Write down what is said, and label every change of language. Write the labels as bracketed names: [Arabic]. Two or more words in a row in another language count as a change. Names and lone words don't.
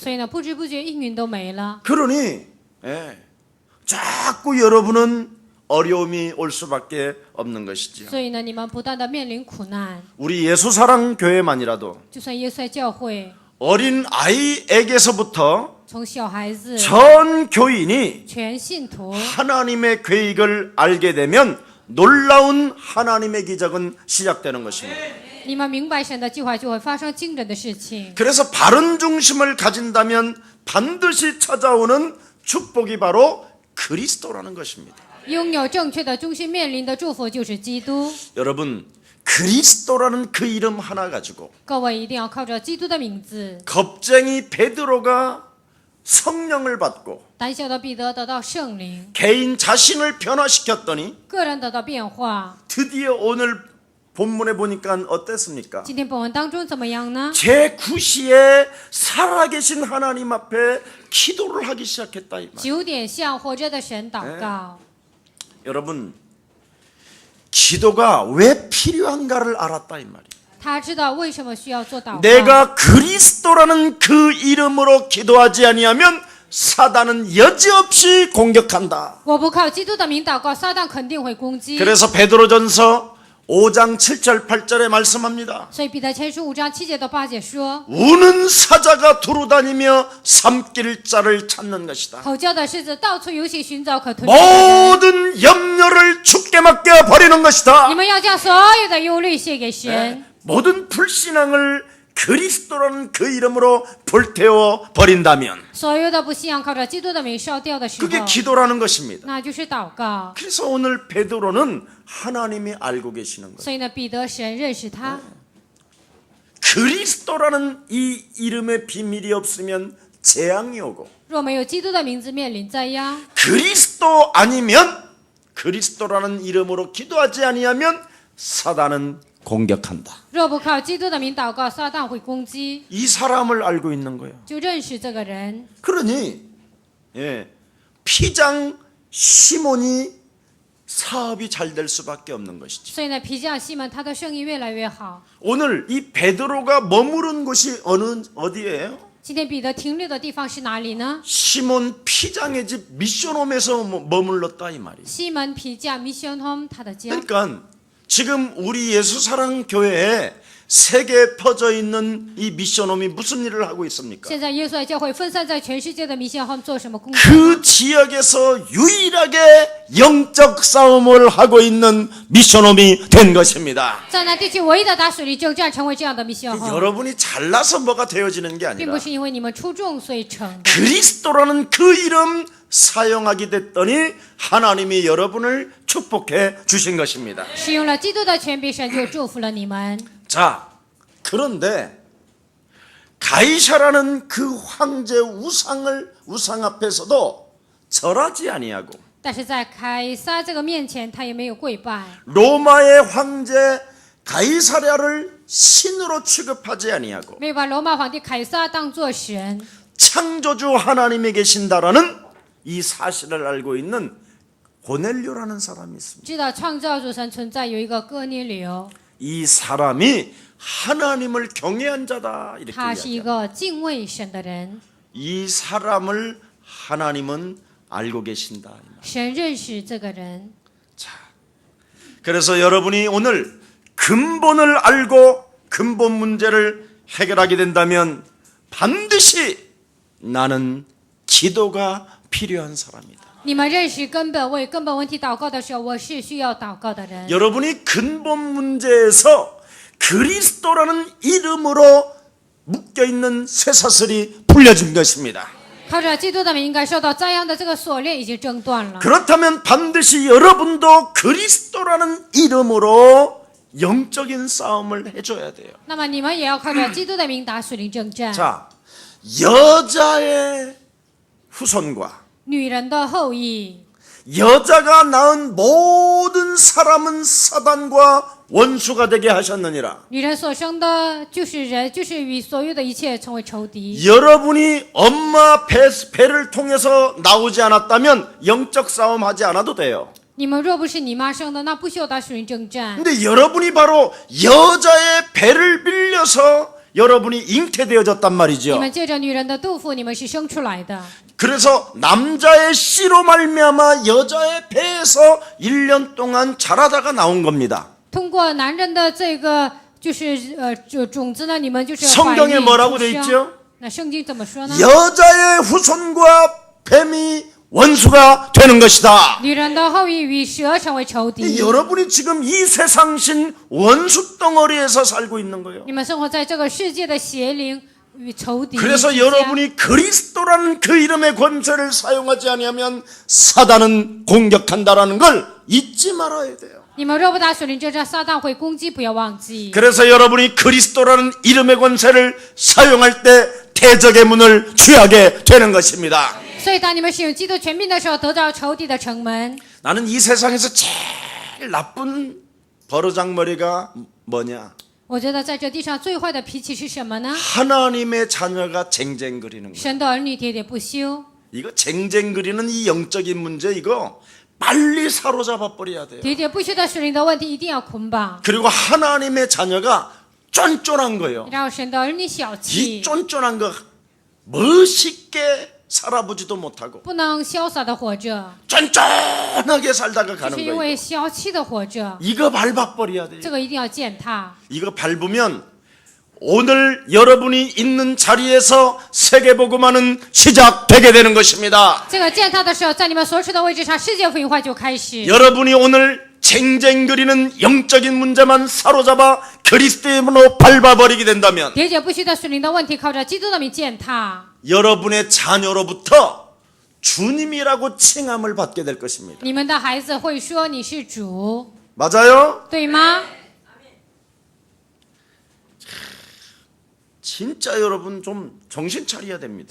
[Chinese] 所以呢，不知不觉应允都没了。 [Korean] 그러니 자꾸 여러분은 어려움이 올 수밖에 없는 것이지요. [Chinese] 所以呢，你们不断的面临苦难， [Korean] 우리 예수사랑 교회만이라도 [Chinese] 就算耶稣在教会， [Korean] 어린 아이에게서부터 [Chinese] 从小孩子、 [Korean] 전 교인이 [Chinese] 全信徒， [Korean] 하나님의 계획을 알게 되면 놀라운 하나님의 기적은 시작되는 것입니다. [Chinese] 你们明白神的计划，就会发生惊人的事情。 [Korean] 그래서 바른 중심을 가진다면 반드시 찾아오는 축복이 바로 그리스도라는 것입니다. [Chinese] 拥有正确的中心，面临的祝福就是基督。 [Korean] 여러분 그리스도라는 그 이름 하나 가지고 [Chinese] 各位一定要靠着基督的名字， [Korean] 겁쟁이 베드로가 성령을 받고 [Chinese] 胆小的彼得得到圣灵， [Korean] 개인 자신을 변화시켰더니 [Chinese] 个人得到变化。 [Korean] 드디어 오늘 본문에 보니까 어땠습니까? [Chinese] 今天本文当中怎么样呢？ [Korean] 제9시에 살아계신 하나님 앞에 기도를 하기 시작했다 이 말. [Chinese] 9 点向活着的神祷告。 [Korean] 여러분 기도가 왜 필요한가를 알았다 이 말이에요. [Chinese] 他知道为什么需要做祷告。 [Korean] 내가 그리스도라는 그 이름으로 기도하지 아니하면 사단은 여지없이 공격한다. [Chinese] 我不靠基督的名祷告，撒旦肯定会攻击。 [Korean] 그래서 베드로전서 5장 7절 8절에 말씀합니다. [Chinese] 所以彼得前书5章7节到8节说， [Korean] 우는 사자가 두루다니며 삼킬 자를 찾는 것이다. [Chinese] 吼叫的狮子到处游行寻找可吞吃的人。 [Korean] 모든 염려를 주께 맡겨 버리는 것이다. [Chinese] 你们要将所有的忧虑卸给神， [Korean] 모든 불신앙을 그리스도라는 그 이름으로 불태워 버린다면 [Chinese] 所有的不信仰靠着基督的名烧掉的时候， [Korean] 그게 기도라는 것입니다. [Chinese] 那就是祷告。 [Korean] 그래서 오늘 베드로는 하나님이 알고 계시는 거예요. [Chinese] 所以呢，彼得神认识他， [Korean] 그리스도라는 이 이름의 비밀이 없으면 재앙이 오고 [Chinese] 若没有基督的名字，面临灾殃。 [Korean] 그리스도 아니면 그리스도라는 이름으로 기도하지 아니하면 사단은 공격한다. [Chinese] 若不靠基督的名祷告，撒旦会攻击。 [Korean] 이 사람을 알고 있는 거예요. [Chinese] 就认识这个人， [Korean] 그러니 피장 시몬이 사업이 잘 될 수밖에 없는 것이죠. [Chinese] 所以呢，皮匠西门他的生意越来越好。 [Korean] 오늘 이 베드로가 머무른 곳이 어디예요? [Chinese] 今天彼得停留的地方是哪里呢？ [Korean] 시몬 피장의 집 미션홈에서 머물렀다 이 말이에요. [Chinese] 西门皮匠 [English] Mission Home [Chinese] 他的家。 [Korean] 그러니까 지금 우리 예수사랑 교회에 세계에 퍼져 있는 이 미션홈이 무슨 일을 하고 있습니까? [Chinese] 现在耶稣爱教会分散在全世界的 [English] Mission Home [Chinese] 做什么工作？ [Korean] 그 지역에서 유일하게 영적 싸움을 하고 있는 미션홈이 된 것입니다. [Chinese] 在那地区唯一的打水利征战成为这样的 [English] Mission Home， [Korean] 여러분이 잘나서 뭐가 되어지는 게 [Chinese] 并 [Korean] 아니라 [Chinese] 不是因为你们出众所以成的， [Korean] 그리스도라는 그 이름 사용하게 됐더니 하나님이 여러분을 축복해 주신 것입니다. [Chinese] 使用了基督的权柄，神就祝福了你们。 [Korean] 자, 그런데 가이사라는 그 황제 우상 앞에서도 절하지 아니하고 [Chinese] 但是在凯撒这个面前，他也没有跪拜。 [Korean] 로마의 황제 가이사랴를 신으로 취급하지 아니하고 [Chinese] 没有把罗马皇帝凯撒当作神， [Korean] 창조주 하나님이 계신다라는 이 사실을 알고 있는 고넬료라는 사람이 있습니다. [Chinese] 知道创造主神存在，有一个哥尼流， [Korean] 이 사람이 하나님을 경외한 자다 이렇게 [Chinese] 他是一 [Korean] 이야기합니다. [Chinese] 个敬畏神的人。 [Korean] 이 사람을 하나님은 알고 계신다. [Chinese] 神认识这个人， [Korean] 자, 그래서 여러분이 오늘 근본을 알고 근본 문제를 해결하게 된다면 반드시 나는 기도가 필요한 사람이다. [Chinese] 你们认识根本，为根本问题祷告的时候，我是需要祷告的人。 [Korean] 여러분이 근본 문제에서 그리스도라는 이름으로 묶여있는 쇠사슬이 풀려진 것입니다. [Chinese] 靠着基督的名，应该受到灾殃的这个锁链已经挣断了。 [Korean] 그렇다면 반드시 여러분도 그리스도라는 이름으로 영적인 싸움을 해줘야 돼요. [Chinese] 那么你们也要靠着基督的名打属灵征战。 [Korean] 자, 여자의 후손과 [Chinese] 女人的后裔， [Korean] 여자가 낳은 모든 사람은 사단과 원수가 되게 하셨느니라. [Chinese] 女人所生的就是人，就是与所有的一切成为仇敌。 [Korean] 여러분이 엄마 배를 통해서 나오지 않았다면 영적 싸움 하지 않아도 돼요. [Chinese] 你们若不是你妈生的，那不需要打属灵征战。 [Korean] 근데 여러분이 바로 여자의 배를 빌려서 여러분이 잉태되어졌단 [Chinese] 你 [Korean] 말이죠. [Chinese] 们借着女人的肚腹，你们是生出来的。 [Korean] 그래서 남자의 씨로 말미암아 여자의 배에서 1년 동안 자라다가 나온 겁니다. [Chinese] 通过男人的这个就是种子呢，你们就是怀 [Korean] 성경에 [Chinese] 孕 [Korean] 뭐라고 [Chinese] 出 [Korean] 돼 [Chinese] 生 [Korean] 있죠? [Chinese] 那圣经怎么说呢？ [Korean] 여자의 후손과 뱀이 원수가 되는 것이다. [Chinese] 女人的后裔与蛇成为仇敌。 [Korean] 여러분이 지금 이 세상신 원수 덩어리에서 살고 있는 거예요. [Chinese] 你们生活在这个世界的邪灵与仇敌之 [Korean] 그래서 [Chinese] 间。 [Korean] 여러분이 그리스도라는 그 이름의 권세를 사용하지 아니하면 사단은 공격한다라는 걸 잊지 말아야 돼요. [Chinese] 你们若不打属灵征战，撒旦会攻击，不要忘记。 [Korean] 그래서 여러분이 그리스도라는 이름의 권세를 사용할 때 대적의 문을 취하게 되는 것입니다. [Chinese] 所以当你们使用基督权柄的时候，得到仇敌的城门。 [Korean] 나는 이 세상에서 제일 나쁜 버르장머리가 뭐냐? [Chinese] 我觉得在这地上最坏的脾气是什么呢？ [Korean] 하나님의 자녀가 쟁쟁거리는 거예요. [Chinese] 神的儿女喋喋不休。 [Korean] 이거 쟁쟁거리는 이 영적인 문제 이거 빨리 사로잡아 버려야 돼요. [Chinese] 喋喋不休的属灵的问题一定要捆绑， [Korean] 그리고 하나님의 자녀가 쫀쫀한 거예요. [Chinese] 然后神的儿女小 [Korean] 이 [Chinese] 气， [Korean] 쫀쫀한 거 멋있게 살아보지도 못하고 [Chinese] 不能潇洒的活着， [Korean] 쫀쫀하게 살다가 [Chinese] 就 [Korean] 가는 [Chinese] 是因 [Korean] 거예요. [Chinese] 为小气的活着。 [Korean] 이거 밟아버려야 돼요. [Chinese] 这个一定要践踏。 [Korean] 이거 밟으면 오늘 여러분이 있는 자리에서 세계복음화는 시작되게 되는 것입니다. [Chinese] 这个践踏的时候，在你们所处的位置上，世界福音化就开始。 [Korean] 여러분이 오늘 쟁쟁거리는 영적인 문제만 사로잡아 그리스도의 문으로 밟아버리게 된다면 [Chinese] 喋喋不休的属灵的问题，靠着基督的名践踏， [Korean] 여러분의 자녀로부터 주님이라고 칭함을 받게 될 것입니다. [Chinese] 你们的孩子会说你是主， [Korean] 맞아요? [Chinese] 对吗？ [Korean] 진짜 여러분 좀 정신 차려야 됩니다.